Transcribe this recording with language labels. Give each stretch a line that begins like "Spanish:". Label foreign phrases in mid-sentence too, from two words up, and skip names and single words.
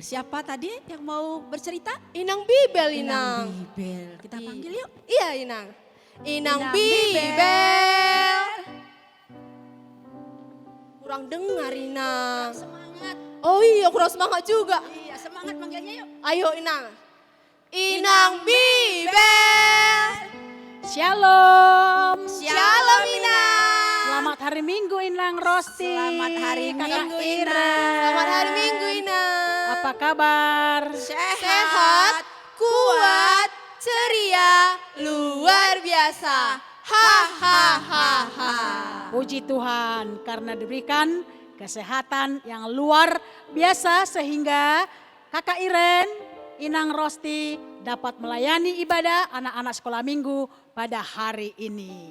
Indonesian: Siapa tadi yang mau bercerita? Inang Bibel, Inang. Bibel. Kita panggil yuk. Iya, Inang. Inang Inang Bibel. Kurang dengar, Inang. Semangat. Oh iya, kurang semangat juga. Iya, semangat manggilnya yuk. Ayo, Inang. Inang Bibel. Shalom. Shalom, Inang. Selamat hari Minggu Inang Rosti. Selamat hari Kakak Minggu, Ira. Inang. Selamat hari Minggu, Inang. Apa kabar? Sehat, kuat, ceria, luar biasa. Ha ha ha ha. Puji Tuhan karena diberikan kesehatan yang luar biasa sehingga Kakak Iren, Inang Rosti dapat melayani ibadah anak-anak sekolah minggu pada hari ini.